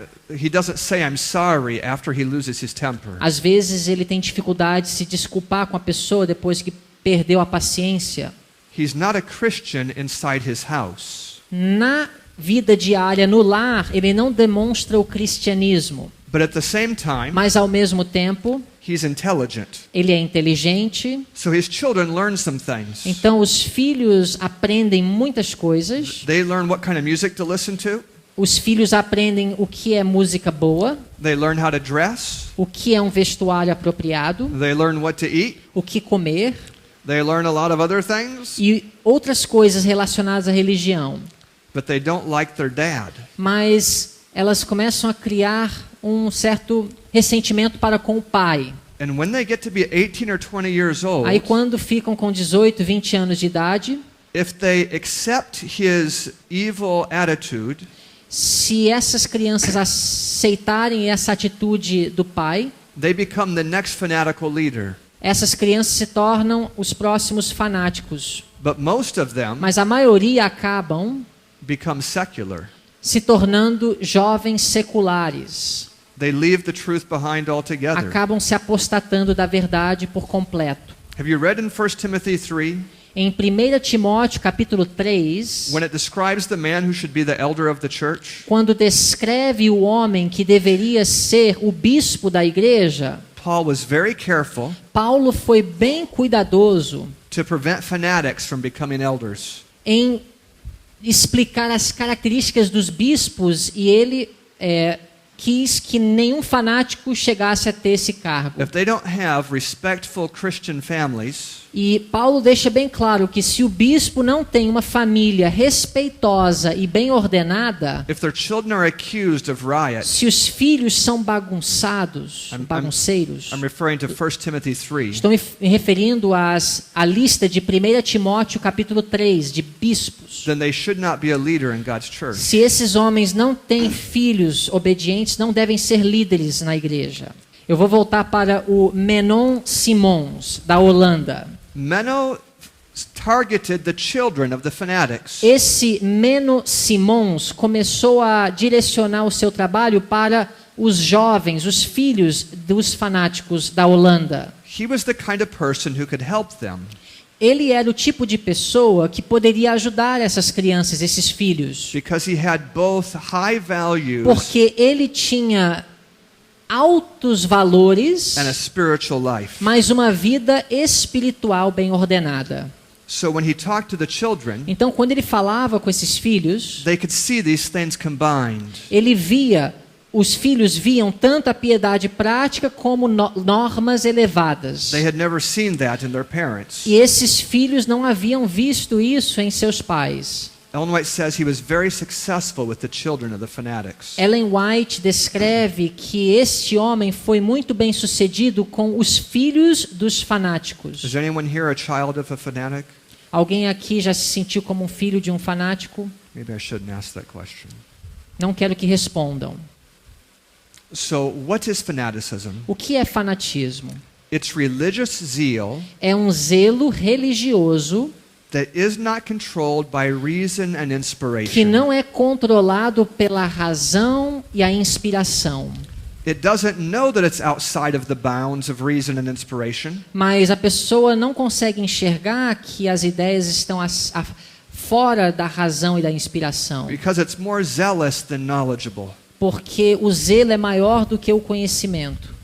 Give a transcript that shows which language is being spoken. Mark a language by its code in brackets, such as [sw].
[en] He doesn't say I'm sorry after he loses his temper. [pt] Às vezes ele tem dificuldade de se desculpar com a pessoa depois que perdeu a paciência. [en] He's not a Christian inside his house. [pt] Na vida diária, no lar, ele não demonstra o cristianismo. [en] But at the same time, [pt] Mas ao mesmo tempo, [en] he's intelligent. [pt] ele é inteligente. [en] So his children learn some things. [pt] Então os filhos aprendem muitas coisas. [en] They learn what kind of music to listen to. [pt] Os filhos aprendem o que é música boa, [en] They learn how to dress. [pt] o que é um vestuário apropriado, [en] They learn what to eat. [pt] o que comer [en] They learn a lot of other things. [pt] e outras coisas relacionadas à religião. [en] But they don't like their dad. [pt] Mas elas começam a criar um certo ressentimento para com o pai. [en] And when they get to be 18 or 20 years old, [pt] Aí quando ficam com 18, 20 anos de idade, [en] if they accept his evil attitude, [pt] se essas crianças aceitarem essa atitude do pai, [en] they become the next fanatical leader. [pt] essas crianças se tornam os próximos fanáticos. [en] But most of them [pt] Mas a maioria acabam [en] become secular. [pt] se tornando jovens seculares. [en] They leave the truth behind altogether. [pt] Acabam se apostatando da verdade por completo. [en] Have you read in 1 Timothy 3 [pt] Em 1 Timóteo capítulo 3, [en] when it describes the man who should be the elder of the church? [pt] quando descreve o homem que deveria ser o bispo da igreja, [en] Paul was very careful [pt] Paulo foi bem cuidadoso [en] to prevent fanatics from becoming elders. [pt] em explicar as características dos bispos e ele quis que nenhum fanático chegasse a ter esse cargo. [en] If they don't have respectful Christian families, [pt] E Paulo deixa bem claro que se o bispo não tem uma família respeitosa e bem ordenada, [en] if their children are accused of riot, [pt] se os filhos são bagunçados, bagunceiros, [en] I'm referring to 1 Timothy 3, [pt] estou me referindo à lista de 1 Timóteo capítulo 3, de bispos. [en] then they should not be a leader in God's church. [pt] Se esses homens não têm filhos obedientes, não devem ser líderes na igreja. Eu vou voltar para o Menon Simons, da Holanda. [en] Menno targeted the children of the fanatics. [pt] Esse Menno Simons começou a direcionar o seu trabalho para os jovens, os filhos dos fanáticos da Holanda. [en] He was the kind of person who could help them. [pt] Ele era o tipo de pessoa que poderia ajudar essas crianças, esses filhos, [en] Because he had both high values [pt] porque ele tinha altos valores, [en] and a spiritual life. [pt] mas uma vida espiritual bem ordenada. [en] So when he talked to the children, [pt] Então, quando ele falava com esses filhos, [en] they could see these things combined. [pt] ele via, os filhos viam tanto a piedade prática como normas elevadas. [en] They had never seen that in their parents. [pt] E esses filhos não haviam visto isso em seus pais. [en] Ellen White says he was very successful with the children of the fanatics. [pt] Ellen White descreve que este homem foi muito bem sucedido com os filhos dos fanáticos. [en] Is anyone here a child of a fanatic? [pt] Alguém aqui já se sentiu como um filho de um fanático? [en] Maybe I shouldn't ask that question. [pt] Não quero que respondam. [en] So, what is fanaticism? [pt] O que é fanatismo? [en] It's religious zeal [pt] É um zelo religioso [en] that is not controlled by reason and [pt] que [en] inspiration. [pt] não é controlado pela razão e a inspiração. [en] It doesn't know that it's outside of the bounds of reason and inspiration. [pt] Mas a pessoa não consegue enxergar que as ideias estão fora da razão e da inspiração. [en] Because it's more zealous than knowledgeable. [pt] Porque o zelo é maior do que o conhecimento.